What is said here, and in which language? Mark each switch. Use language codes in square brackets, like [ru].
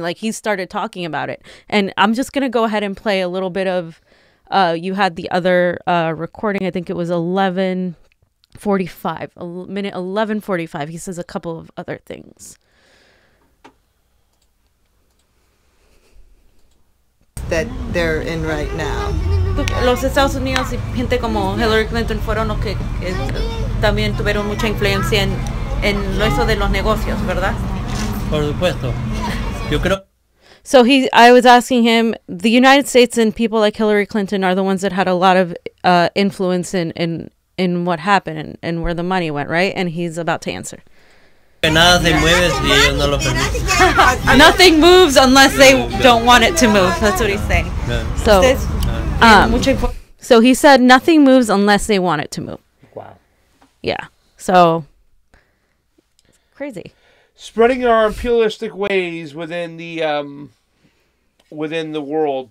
[en] Like, he started talking about it. And I'm just going to go ahead and play a little bit of, you had the other recording. I think it was 11:45, minute 11:45. He says a couple of other things. that they're in right now. [es] Los Estados Unidos y gente como Hillary Clinton fueron los que también tuvieron mucha influencia en eso de los negocios, ¿verdad? Por supuesto. Yo creo. [en] So I was asking him, the United States and people like Hillary Clinton are the ones that had a lot of influence in what happened and where the money went, right? And he's about to answer. [es] Que nada se mueve si ellos no lo permiten. [en] Nothing moves unless they don't want it to move. That's what he's saying. So he said nothing moves unless they want it to move. Wow. Yeah. So crazy. Spreading our imperialistic ways within the world.